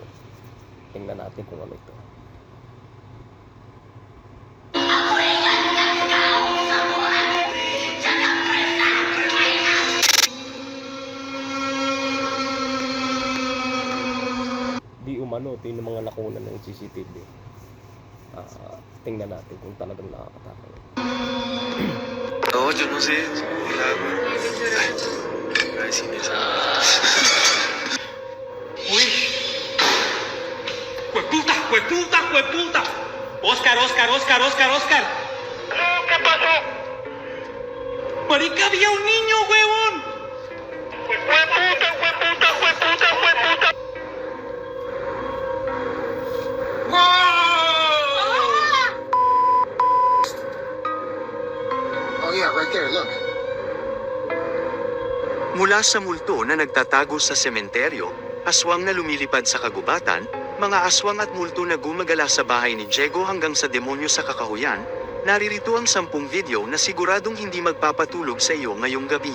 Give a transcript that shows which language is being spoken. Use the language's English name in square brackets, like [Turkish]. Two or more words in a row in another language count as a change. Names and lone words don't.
[Filipino] Tingnan natin kung ano ito. Di umano, ito yung mga nakunan ng CCTV. Tingnan natin kung talagang nakakatakot. [Spanish] No, yo no sé. Ay, sí me sabe. ¡Uy! ¡Jueputa! ¡Jueputa! ¡Jueputa! ¡Oscar, Oscar, Oscar, Oscar, Oscar! ¿Qué pasó? ¡Marica, había un niño, huevón! ¡Jueputa, jueputa, jueputa, jueputa! [English] Oh yeah, right there, look. [Filipino] Mula sa multo na nagtatago sa sementeryo, aswang na lumilipad sa kagubatan, mga aswang at multo na gumagala sa bahay ni Diego hanggang sa demonyo sa kakahuyan, naririto ang 10 video na siguradong hindi magpapatulog sa iyo ngayong gabi.